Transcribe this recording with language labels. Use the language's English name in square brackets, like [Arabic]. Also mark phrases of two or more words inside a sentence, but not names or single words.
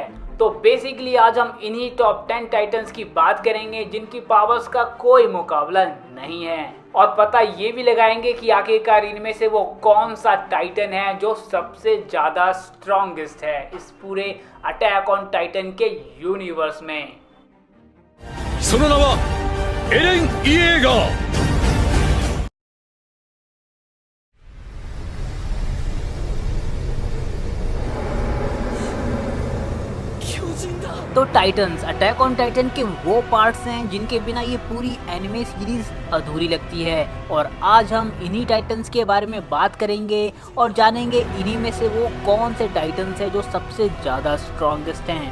[Hindi] तो बेसिकली आज हम इन्हीं [English] top 10 Titans [Hindi] की बात करेंगे जिनकी पावर्स का कोई मुकाबला नहीं है, और पता ये भी लगाएंगे कि आखिरकार इनमें से वो कौन सा टाइटन है जो सबसे ज़्यादा स्ट्रॉन्गेस्ट है इस पूरे अटैक ऑन टाइटन के यूनिवर्स में। [Japanese] その名はエレン・イエーガー。 [Hindi] तो टाइटन्स अटैक ऑन टाइटन के वो पार्ट्स हैं जिनके बिना ये पूरी [English] anime series [Hindi] अधूरी लगती है, और आज हम इन्हीं टाइटन्स के बारे में बात करेंगे और जानेंगे इन्हीं में से वो कौन से टाइटन्स हैं जो सबसे ज़्यादा स्ट्रॉन्गेस्ट हैं।